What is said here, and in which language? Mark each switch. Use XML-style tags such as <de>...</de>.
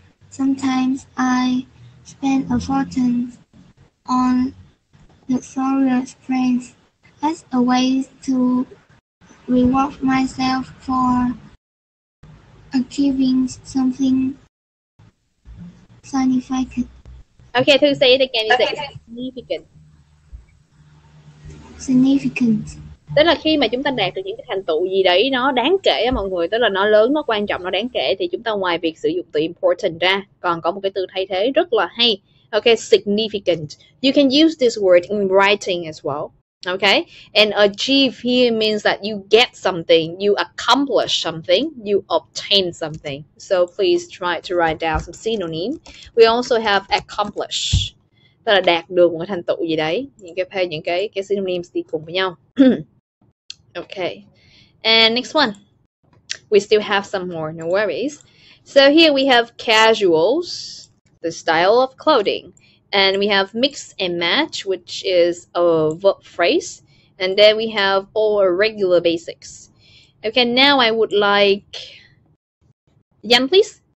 <en>Sometimes I spend a fortune on luxurious brands as a way to reward myself for achieving something significant. Okay, Thư, say it again. You say significant. Significant.</en> <vi>Tức là khi mà chúng ta đạt được những cái thành tựu gì đấy nó đáng kể á mọi người, tức là nó lớn, nó quan trọng, nó đáng kể, thì chúng ta ngoài việc sử dụng từ important ra còn có một cái từ thay thế rất là hay.</vi> <en>Okay, significant. You can use this word in writing as well. Okay, and achieve here means that you get something, you accomplish something, you obtain something. So please try to write down some synonym. We also have accomplish,</en> <vi>tức là đạt được một cái thành tựu gì đấy. Những cái synonyms đi cùng với nhau.</vi> <en>Okay, and next one. We still have some more, no worries. So here we have casuals, the style of clothing. And we have mix and match, which is a verb phrase. And then we have all regular basics. Okay, now I would like Jan, please.</en>